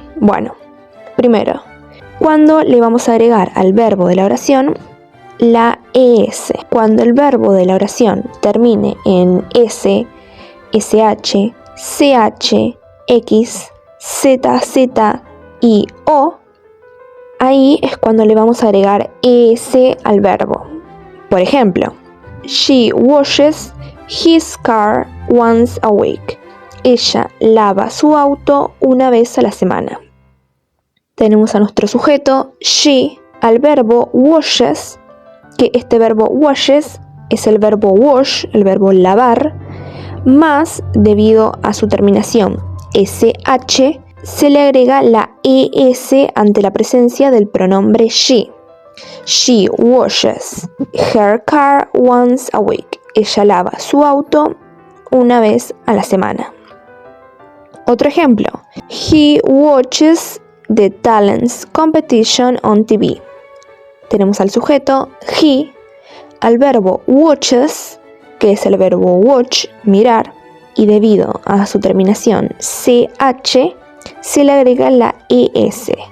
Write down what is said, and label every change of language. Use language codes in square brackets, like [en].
[es] Bueno, primero, cuando le vamos a agregar al verbo de la oración la es. Cuando el verbo de la oración termine en s, sh, ch, x, z y o, ahí es cuando le vamos a agregar es al verbo. [en] Por ejemplo, she washes his car once a week. [es] Ella lava su auto una vez a la semana. Tenemos a nuestro sujeto she, al verbo washes, que este verbo washes es el verbo wash, el verbo lavar, más debido a su terminación sh, se le agrega la es ante la presencia del pronombre she. [en] She washes her car once a week. [es] Ella lava su auto una vez a la semana. Otro ejemplo, [en] he watches the talents competition on TV. [es] Tenemos al sujeto he, al verbo watches, que es el verbo watch, mirar, y debido a su terminación ch, se le agrega la es.